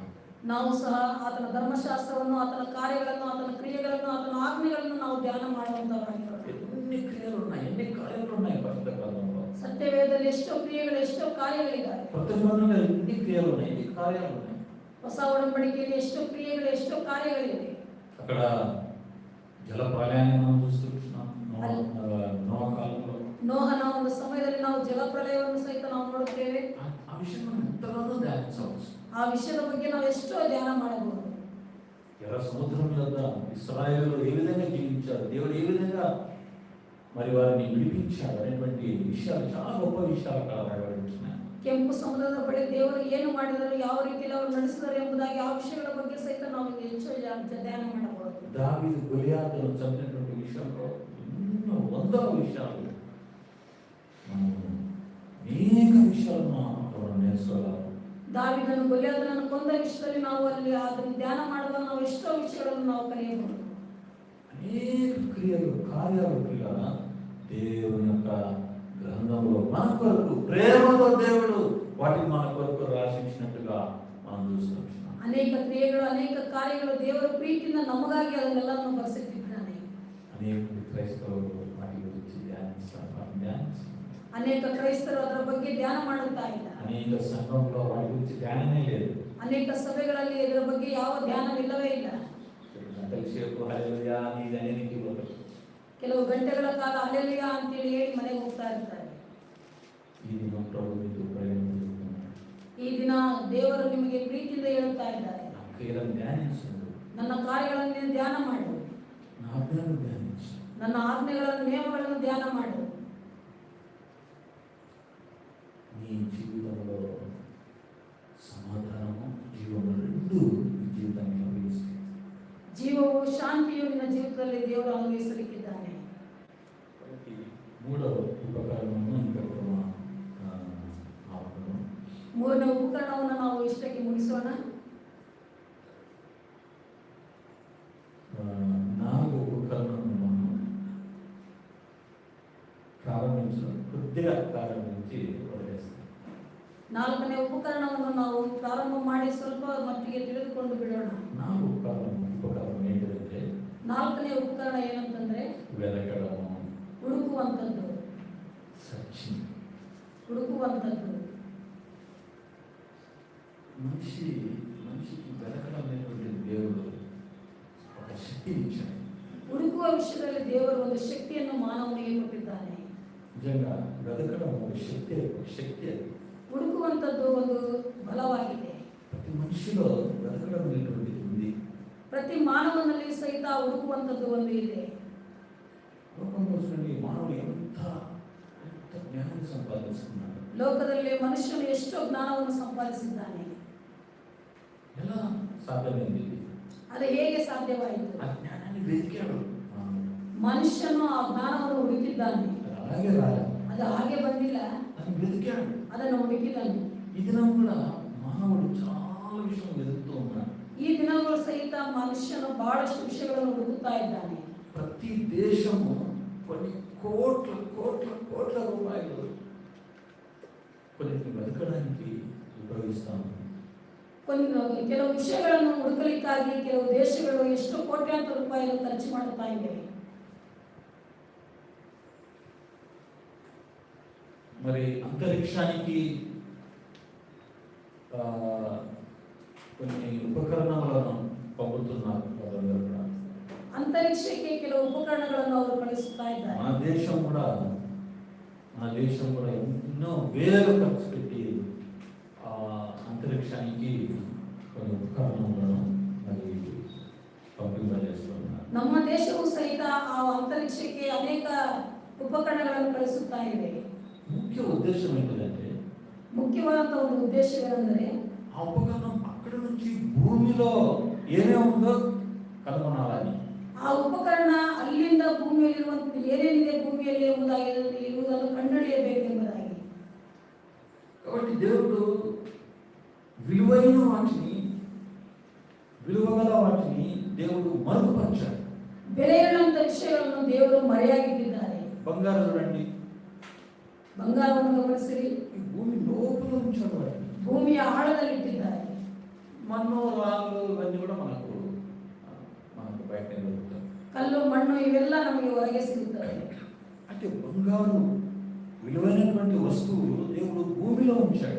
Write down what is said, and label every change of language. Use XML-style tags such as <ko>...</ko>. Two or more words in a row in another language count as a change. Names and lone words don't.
<kn>ನಾವು ಸಹ ಆತನ ಧರ್ಮಶಾಸ್ತ್ರವನ್ನು, ಆತನ ಕಾರ್ಯಗಳನ್ನು, ಆತನ ಕ್ರಿಯೆಗಳನ್ನು, ಆತನ ಆಜ್ಞೆಗಳನ್ನು ನಾವು ಧ್ಯಾನ ಮಾಡುವಂತವರಾಗಿರೋಣ.</kn> <te>ఎన్ని క్రియలు ఉన్నాయి, ఎన్ని కార్యాలు ఉన్నాయి పరిశుద్ధ గ్రంథంలో.</te> <kn>ಸತ್ಯವೇದದಲ್ಲಿ ಎಷ್ಟೋ ಕ್ರಿಯೆಗಳು, ಎಷ್ಟೋ ಕಾರ್ಯಗಳಿದ್ದಾವೆ.</kn> <te>కొత్త నిబంధనలో ఎన్ని క్రియలు ఉన్నాయి, ఎన్ని కార్యాలు ఉన్నాయి.</te> <kn>ಹೊಸ ಒಡಂಬಡಿಕೆಯಲ್ಲಿ ಎಷ್ಟೋ ಕ್ರಿಯೆಗಳು, ಎಷ್ಟೋ ಕಾರ್ಯಗಳಿವೆ.</kn> <te>అక్కడ జల ప్రళయాన్ని మనం చూస్తున్నాం. నోవ కాలంలో</te> <kn>ನೋಹನ ಒಂದು ಸಮಯದಲ್ಲಿ ನಾವು ಜಲಪ್ರಳಯವನ್ನು ಸಹಿತ ನಾವು ನೋಡುತ್ತೇವೆ.</kn> <te>ఆ విషయం మనం ఎంతగానో ధ్యానించవచ్చు.</te> <kn>ಆ ವಿಷಯದ ಬಗ್ಗೆ ನಾವು ಎಷ್ಟೋ ಧ್ಯಾನ ಮಾಡಬಹುದು.</kn> <te>ఎర్ర సముద్రం మీద ఇశ్రాయేలు ఏ విధంగా జీవించారు, దేవుడు ఏ విధంగా మరి వారిని విడిపించాడు అనేటువంటి విషయాలు, చాలా గొప్ప విషయాలు అక్కడ రాయబడుతున్నాయి.</te> <kn>ಕೆಂಪು ಸಮುದ್ರದ ಬಳಿ ದೇವರು ಏನು ಮಾಡಿದರು, ಯಾವ ರೀತಿಯಲ್ಲಿ ಅವರು ನಡೆಸಿದರು ಎಂಬುದಾಗಿ ಆ ವಿಷಯಗಳ ಬಗ್ಗೆ ಸಹಿತ ನಾವು ಹೆಚ್ಚು ಧ್ಯಾನ ಮಾಡಬಹುದು.</kn> <te>దావీదు గొలియాతును చంపినటువంటి విషయంలో ఎన్నో వందల విషయాలు, మనం అనేక విషయాలను మనం నేర్చుకోగలం.</te> <kn>ದಾವೀದನು ಗೊಲ್ಯಾತನನ್ನು ಕೊಂದ ವಿಷಯದಲ್ಲಿ ನಾವು ಅಲ್ಲಿ ಅದನ್ನು ಧ್ಯಾನ ಮಾಡುವಾಗ ನಾವು ಎಷ್ಟೋ ವಿಷಯಗಳನ್ನು ನಾವು ಕಲಿಯಬಹುದು.</kn> <te>అనేక క్రియలు, కార్యాలు పిల్లల దేవుని యొక్క గ్రంథంలో మన కొరకు ప్రేమతో దేవుడు వాటిని మన కొరకు రాసించినట్టుగా మనం చూస్తున్నాం.</te> <kn>ಅನೇಕ ಕ್ರಿಯೆಗಳು, ಅನೇಕ ಕಾರ್ಯಗಳು ದೇವರ ಪ್ರೀತಿಯಿಂದ ನಮಗಾಗಿ ಅದನ್ನೆಲ್ಲವನ್ನು ಬರೆಸಿಟ್ಟಿದ್ದಾನೆ.</kn> <te>అనేక క్రైస్తవులు వాటి గురించి ధ్యానిస్తారు.</te> <kn>ಅನೇಕ ಕ್ರೈಸ್ತರು ಅದರ ಬಗ್ಗೆ ಧ್ಯಾನ ಮಾಡುತ್ತಾ ಇಲ್ಲ.</kn> <te>అనేక సంఘంలో వాటి గురించి ధ్యానమే లేదు.</te> <kn>ಅನೇಕ ಸಭೆಗಳಲ್ಲಿ ಇದರ ಬಗ್ಗೆ ಯಾವ ಧ್ಯಾನವಿಲ್ಲವೇ ಇಲ್ಲ.</kn> <te>గంటల సేపు హల్లెలూయా అని దానికి పోతారు.</te> <kn>ಕೆಲವು ಗಂಟೆಗಳ ಕಾಲ ಹಲ್ಲೆಲೂಯಾ ಅಂತೇಳಿ ಹೇಳಿ ಮನೆಗೆ ಹೋಗ್ತಾ ಇರ್ತಾರೆ.</kn> <te>ఈ దినం ప్రభు మీకు ప్రేమిస్తున్నాడు.</te> <kn>ಈ ದಿನ ದೇವರು ನಿಮಗೆ ಪ್ರೀತಿಯಿಂದ ಹೇಳುತ್ತಾ ಇದ್ದಾರೆ,</kn> <te>నా క్రియలను ధ్యానించు,</te> <kn>ನನ್ನ ಕಾರ್ಯಗಳನ್ನು ನೀನು ಧ್ಯಾನ ಮಾಡು,</kn> <te>నా ఆజ్ఞలను ధ్యానించు,</te> <kn>ನನ್ನ ಆಜ್ಞೆಗಳನ್ನು, ನಿಯಮಗಳನ್ನು ಧ್ಯಾನ ಮಾಡು.</kn> <te>నీ జీవితంలో సమాధానము, జీవము రెండు నీ జీవితానికి లభిస్తాయి.</te> <kn>ಜೀವವು, ಶಾಂತಿಯು ನಿನ್ನ ಜೀವಿತದಲ್ಲಿ ದೇವರು ಅನುಭವಿಸಲಿಕ್ಕಿದ್ದಾನೆ.</kn> <te>మూడవ ఉపకరణము ఇంకా</te> <kn>ಮೂರನೇ ಉಪಕರಣವನ್ನು ನಾವು ಇಷ್ಟಕ್ಕೆ ಮುಗಿಸೋಣ.</kn> <te>నాలుగో ఉపకరణము మనం కొద్దిగా ప్రారంభించి వదిలేస్తాం.</te> <kn>ನಾಲ್ಕನೇ ಉಪಕರಣವನ್ನು ನಾವು ಪ್ರಾರಂಭ ಮಾಡಿ ಸ್ವಲ್ಪ ಮಟ್ಟಿಗೆ ತಿಳಿದುಕೊಂಡು ಬಿಡೋಣ.</kn> <te>నాలుగు ఉపకరణం ఏంటంటే,</te> <kn>ನಾಲ್ಕನೇ ಉಪಕರಣ ಏನಂತಂದ್ರೆ</kn> <te>వెలకడము,</te> <kn>ಹುಡುಕುವಂಥದ್ದು.</kn> <te>సత్యం.</te> <kn>ಹುಡುಕುವಂಥದ್ದು.</kn> <te>మనిషికి వెలకడం అనేటువంటి దేవుడు ఒక శక్తి ఇచ్చాడు.</te> <kn>ಹುಡುಕುವ ವಿಷಯದಲ್ಲಿ ದೇವರು ಒಂದು ಶಕ್ತಿಯನ್ನು ಮಾನವನಿಗೆ ಕೊಟ್ಟಿದ್ದಾನೆ.</kn> <te>నిజంగా వెతకడం ఒక శక్తి అది.</te> <kn>ಹುಡುಕುವಂಥದ್ದು ಒಂದು ಬಲವಾಗಿದೆ.</kn> <te>ప్రతి మనిషిలో వెతకడం అనేటువంటిది ఉంది.</te> <kn>ಪ್ರತಿ ಮಾನವನಲ್ಲಿ ಸಹಿತ ಹುಡುಕುವಂಥದ್ದು ಒಂದು ಇದೆ.</kn> <te>లోకంలో చూడండి, మానవుడు ఎంత జ్ఞానం సంపాదించుకున్నాడు.</te> <kn>ಲೋಕದಲ್ಲಿ ಮನುಷ್ಯನು ಎಷ್ಟೋ ಜ್ಞಾನವನ್ನು ಸಂಪಾದಿಸಿದ್ದಾನೆ.</kn> <te>ఎలా సాధ్యమైంది?</te> <kn>ಅದು ಹೇಗೆ ಸಾಧ್ಯವಾಯಿತು?</kn> <te>ఆ జ్ఞానాన్ని వెతికాడు.</te> <kn>ಮನುಷ್ಯನು ಆ ಜ್ಞಾನವನ್ನು ಹುಡುಕಿದ್ದಾನೆ.</kn> <te>అలాగే రాలేదు.</te> <kn>ಅದು ಅದು ಹಾಗೆ ಬಂದಿಲ್ಲ,</kn> <te>దాన్ని వెతికాడు.</te> <kn>ಅದನ್ನು ಹುಡುಕಿದನು.</kn> <te>ఈ దినం కూడా మానవుడు చాలా విషయం వెతుకుతూ ఉన్నాడు.</te> <kn>ಈ ದಿನಗಳು ಸಹಿತ ಮನುಷ್ಯನು ಬಹಳಷ್ಟು ವಿಷಯಗಳನ್ನು ಹುಡುಕುತ್ತಾ ಇದ್ದಾನೆ.</kn> <te>ప్రతి దేశము కొన్ని కోట్ల కోట్ల కోట్ల రూపాయలు కొన్నిటిని వెతకడానికి ఉపయోగిస్తాము.</te> <kn>ಕೆಲವು ವಿಷಯಗಳನ್ನು ಹುಡುಕಲಿಕ್ಕಾಗಿ ಕೆಲವು ದೇಶಗಳು ಎಷ್ಟು ಕೋಟ್ಯಾಂತರ ರೂಪಾಯಿಗಳು ಖರ್ಚು ಮಾಡುತ್ತಾ ಇವೆ.</kn> <te>మరి అంతరిక్షానికి కొన్ని ఉపకరణాలను పంపుతున్నారు వాళ్ళందరూ కూడా.</te> <kn>ಅಂತರಿಕ್ಷಕ್ಕೆ ಕೆಲವು ಉಪಕರಣಗಳನ್ನು ಅವರು ಕಳಿಸುತ್ತಾ ಇದ್ದಾರೆ.</kn> <te>మన దేశం కూడా ఎన్నో వేలు ఖర్చు పెట్టి అంతరిక్షానికి కొన్ని ఉపకరణాలను మరి పంపింపజేస్తున్నారు.</te> <kn>ನಮ್ಮ ದೇಶವು ಸಹಿತ ಆ ಅಂತರಿಕ್ಷಕ್ಕೆ ಅನೇಕ ಉಪಕರಣಗಳನ್ನು ಕಳಿಸುತ್ತಾ ಇದೆ.</kn> <te>ముఖ్య ఉద్దేశం ఏంటంటే,</te> <kn>ಮುಖ್ಯವಾದಂತಹ ಒಂದು ಉದ್ದೇಶವೇನೆಂದರೆ</kn> <te>ఆ ఉపకరణం అక్కడ నుంచి భూమిలో ఏమేమి ఉందో కనుగొనాలని.</te> <kn>ಆ ಉಪಕರಣ ಅಲ್ಲಿಂದ ಭೂಮಿಯಲ್ಲಿರುವಂತ ಏನೇನಿದೆ ಭೂಮಿಯಲ್ಲಿ ಇರುವುದನ್ನು ಕಂಡುಹಿಡಿಯಬೇಕೆಂಬುದಾಗಿ.</kn> <te>కాబట్టి దేవుడు విలువైన వాటిని, విలువగల వాటిని దేవుడు మరుగుపరిచాడు.</te> <kn>ಬೆಲೆಯುಳ್ಳಂತ ವಿಷಯಗಳನ್ನು ದೇವರು ಮರೆಯಾಗಿಟ್ಟಿದ್ದಾರೆ.</kn> <te>బంగారం చూడండి,</te> <kn>ಬಂಗಾರವನ್ನು ಗಮನಿಸಿರಿ,</kn> <te>ఈ భూమి లోపల ఉంచాడు వాటిని.</te> <kn>ಭೂಮಿಯ ಆಳದಲ್ಲಿ ಇಟ್ಟಿದ್ದಾರೆ.</kn> <te>మన్ను రాళ్ళు ఇవన్నీ కూడా మనకు బయట దొరుకుతాయి.</te> <kn>ಕಲ್ಲು ಮಣ್ಣು ಇವೆಲ್ಲ ನಮಗೆ ಹೊರಗೆ ಸಿಗುತ್ತವೆ.</kn> <te>అంటే బంగారు విలువైనటువంటి వస్తువులు దేవుడు భూమిలో ఉంచాడు.</te>